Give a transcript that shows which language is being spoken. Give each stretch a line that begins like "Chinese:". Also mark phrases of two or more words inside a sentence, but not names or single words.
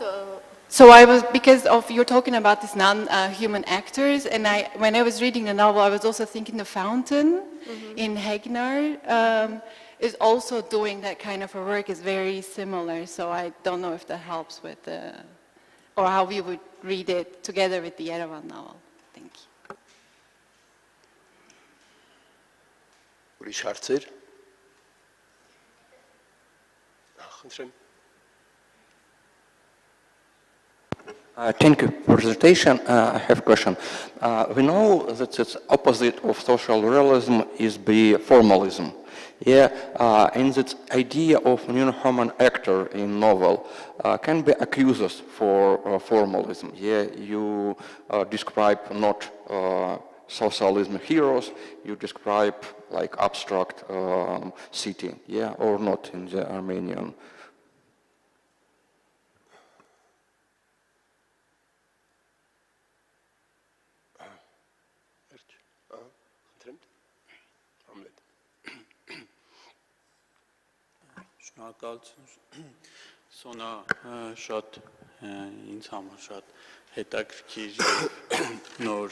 English: So because you're talking about these non-human actors, and when I was reading the novel, I was also thinking the fountain in Hegnar is also doing that kind of a work, is very similar. So I don't know if that helps with or how we would read it together with the Yerevan novel. Thank you.
Armenian: Ուրիշ հարցեր։ Խնդրեմ։
English: Thank you for the presentation. I have a question. We know that the opposite of social realism is the formalism. Yeah, and that idea of non-human actor in novel can be accused for formalism. Yeah, you describe not socialism heroes, you describe like abstract city, yeah, or not in the Armenian.
Armenian: Շնորհակալություն Սոնա շատ ինձ համար շատ հետաքրքիր եւ նոր